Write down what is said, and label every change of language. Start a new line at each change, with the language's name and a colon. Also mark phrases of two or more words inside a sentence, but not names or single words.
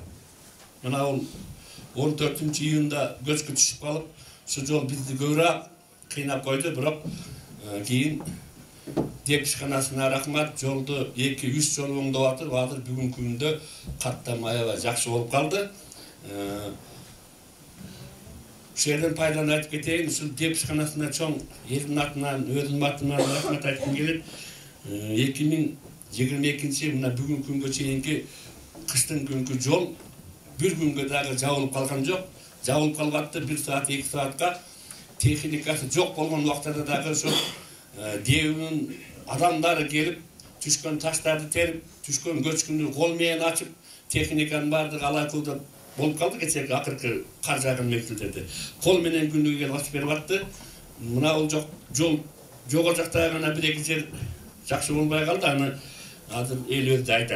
Kyrgyz: Мына 14-июнда көчкү түшүп калып, ушу жол бизди көбүрөөк кыйнап койду, бирок кийин деп ишканасына рахмат, жолду 2-3 жол оңдоп атып, азыр бүгүнкү күндө каттам аябай жакшы болуп калды. Ушул жерден пайдаланып айтып кетейин, ушул деп ишканасына чоң элдин атынан, өзүмдүн атыман рахмат айткым келет. 2022 мына бүгүнкү күнгө чейинки кыштын күнгү жол бир күнгө дагы жабылып калган жок. Жабылып калгатты 1 саат 2 саатка техникасы жок болгон убактарда дагы ошо дебинин адамдары келип түшкөн таштарды терип, түшкөн көчкүндү кол менен ачып, техниканын баардыгы алай кылдап болуп калды кечээки акыркы кар жааган мезгилдерде. Кол менен күндүгү келип ачып берип атты. Мына бул жол жогору жакта гана 1-2 жер жакшы болбой калды, аны азыр эл өзү айтат.